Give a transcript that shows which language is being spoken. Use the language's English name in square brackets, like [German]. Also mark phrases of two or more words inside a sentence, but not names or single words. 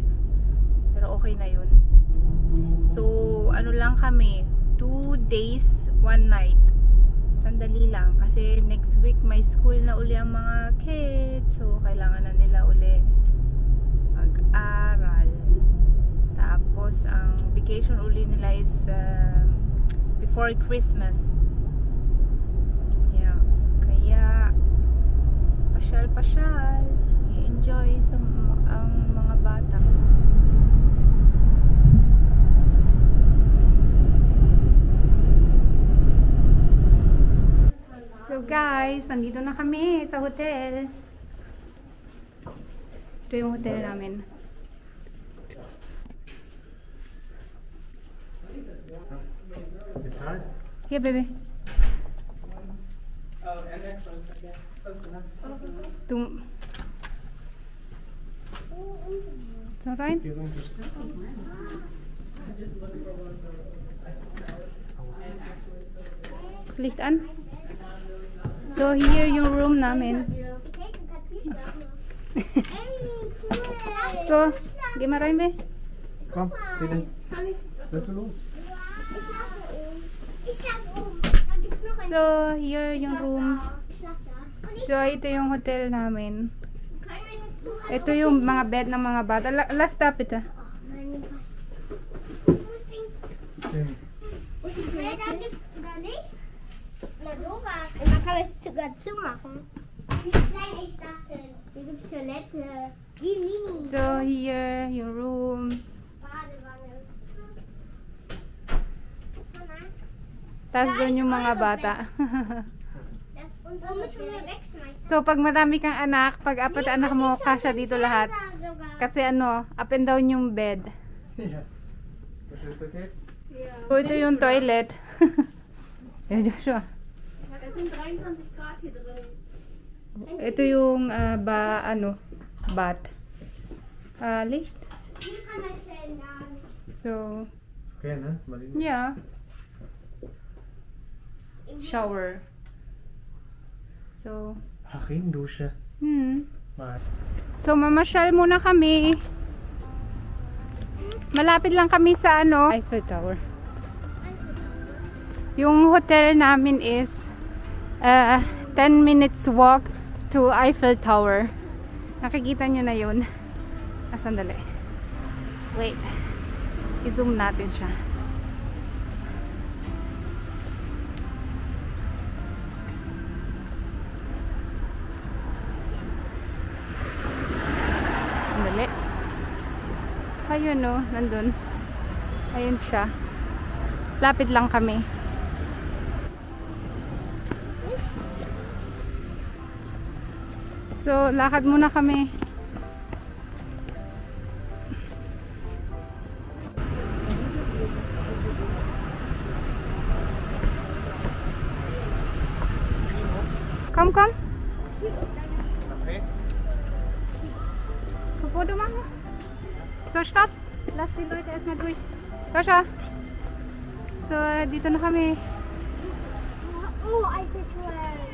[Filipino] Pero okay na yun. So, ano lang kami. [English] 2 days, 1 night. [Filipino] Sandali lang. Kasi [English] next week [Filipino] may school na uli ang mga kids. So, kailangan na nila uli mag-aral. Tapos, ang vacation uli nila [English] is before Christmas. Yeah. [Filipino] Kaya pasyal-pasyal, i-enjoy sa ang mga bata. [English] So guys, [Filipino] nandito na kami sa hotel. Ito yung hotel namin. [English] Yeah, baby. Oh, and they're close, I guess. Close enough. It's alright. You're going to sleep? I just looked for one of those. And actually, [German] Licht an. [English] So here [Filipino] yung room namin. [German] So, geh mal rein, be. Komm, bitte. Lass mal los. [English] So, here [Filipino] yung room. So, ito yung hotel namin. Ito yung mga bed ng mga bata. [English] Last stop [Filipino] ito. [German] Und man kann es sogar zumachen. Wie klein ist das denn? Hier gibt es Toilette. Wie mini. [English] So, here [German] yung room. Badewanne. [Filipino] Tapos doon yung mga bata. [German] Und womit können wir wegschmeißen? [Filipino] So, pag marami kang anak, pag apat anak mo, kasya dito lahat. Kasi ano, [English] up and down [Filipino] yung bed. [German] Ja. Ist das okay? [Filipino] So, ito yung toilet. Yan, Joshua. [German] es sind 23 Grad hier drin. [Filipino] Ito yung bath. [German] Licht. Hier kann man stellen. So, Ist okay, ne? Marlene? [English] yeah. Shower. So, [German] Ach, Regendusche. Mal. [Filipino] So, mamasyal muna kami. Malapit lang kami sa Eiffel Tower. Yung hotel namin [English] is 10 minutes walk to Eiffel Tower. [Filipino] Nakikita nyo na yun. Sandali. Wait. I-zoom natin siya. Sandali. Ayun, no, nandun. Ayun siya. Lapit lang kami. So, lakad muna kami. [German] Komm, komm. Okay. Foto machen. So, stopp. Lass die Leute erstmal durch. Sascha. So, [Filipino] dito na kami. [German] Oh, Eiffelturm.